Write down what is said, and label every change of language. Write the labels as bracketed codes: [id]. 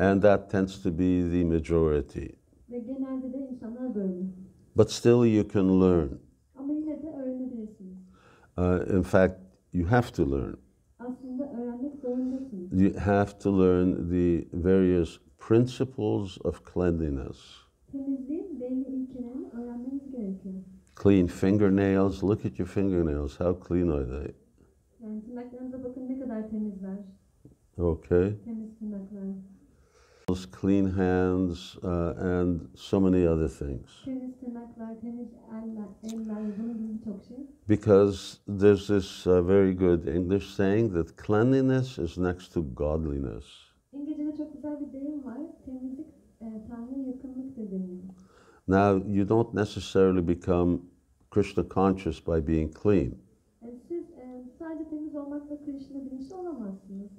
[en] And that tends to be the majority. [tr] Ve genelde de insanlar böyle. [en] But still you can learn. [tr] Ama yine de öğrenebilirsiniz. [en] In fact, you have to learn. [tr] Aslında öğrenmek zorundasınız. [en] You have to learn the various principles of cleanliness. [tr] Temizliğin belli ilkelerini öğrenmeniz gerekiyor. [en] Clean fingernails. Look at your fingernails. How clean are they? [tr] Yani tırnaklarınıza bakın ne kadar temizler. [en] Okay. [tr] Temiz tırnaklar. [en] Clean hands and so many other things. [tr] Temiz tırnaklar, temiz eller, bunun gibi birçok şey. [en] Because there's this very good English saying that cleanliness is next to godliness. [tr] İngilizce'de çok güzel bir deyim var. Temizlik Tanrı'ya yakınlıktır deyimi. [en] Now, you don't necessarily become Krishna conscious by being clean. [tr] Siz sadece temiz olmakla Krishna bilinçli olamazsınız.